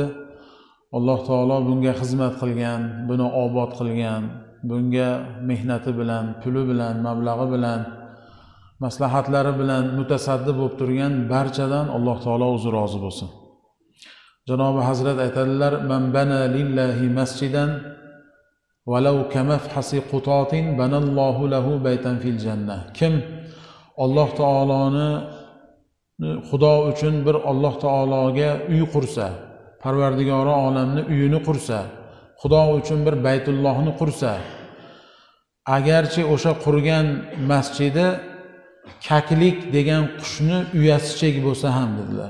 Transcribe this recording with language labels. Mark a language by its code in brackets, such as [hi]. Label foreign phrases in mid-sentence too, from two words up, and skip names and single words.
[uz] Alloh taolo bunga xizmat qilgan, buni obod qilgan, bunga mehnati bilan, puli bilan, mablag'i bilan, maslahatlari bilan mutasaddi bo'lib turgan barchadan Alloh taolo o'zi rozi bo'lsin. Janobi Hazrat aytadilar: [ar] "من بنى لله مسجدا ولو كمفحص قطاة بنى الله له بيتا في الجنة." [uz] Kim Alloh taoloni Xudo uchun bir Alloh taologa uy qursa, Parvardigori olamni uyini qursa, Xudo uchun bir Baytullohni qursa, agarchi o'sha qurgan masjidi kaklik degan qushni uyasichek bo'lsa ham dedilar.